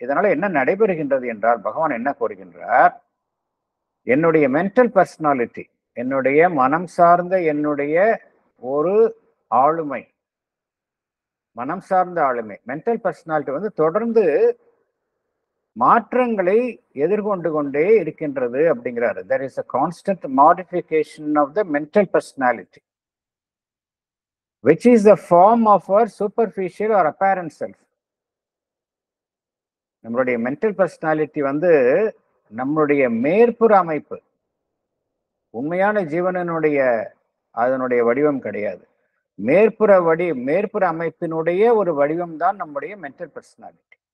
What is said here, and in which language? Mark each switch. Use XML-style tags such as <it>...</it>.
<ta>இதனால என்ன நடைபெறுகின்றது என்றால் பகவான் என்ன கூறுகின்றார், என்னுடைய மென்டல் பர்சனாலிட்டி, என்னுடைய மனம் சார்ந்த என்னுடைய ஒரு ஆளுமை, மனம் சார்ந்த ஆளுமை, மென்டல் பர்சனாலிட்டி வந்து தொடர்ந்து மாற்றங்களை எதிர்கொண்டு கொண்டே இருக்கின்றது அப்படிங்கிறாரு.</ta> <en>there is a constant modification of the mental personality which is the form of our superficial or apparent self.</en> <ta>நம்மளுடைய மென்டல் பர்சனாலிட்டி வந்து நம்மளுடைய மேற்புற அமைப்பு, உண்மையான ஜீவனனுடைய அதனுடைய வடிவம் கிடையாது. மேற்புற அமைப்பினுடைய ஒரு வடிவம் தான் நம்முடைய மென்டல் பர்சனாலிட்டி.</ta>